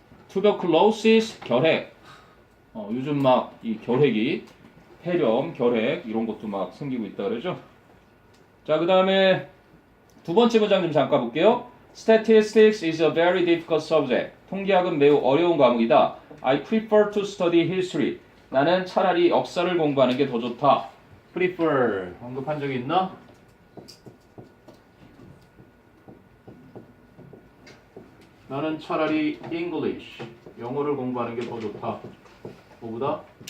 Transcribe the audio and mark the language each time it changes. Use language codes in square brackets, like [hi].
[ko] 투베클로시스 결핵. 요즘 막 이 결핵이 폐렴, 결핵 이런 것도 막 생기고 있다 그러죠. 자, 그다음에 두 번째 문장 좀 잠깐 볼게요. [en] Statistics is a very difficult subject. [ko] 통계학은 매우 어려운 과목이다. [en] I prefer to study history. [ko] 나는 차라리 역사를 공부하는 게 더 좋다. prefer 언급한 적이 있나? 나는 차라리 English 영어를 공부하는 게 더 좋다. 뭐보다?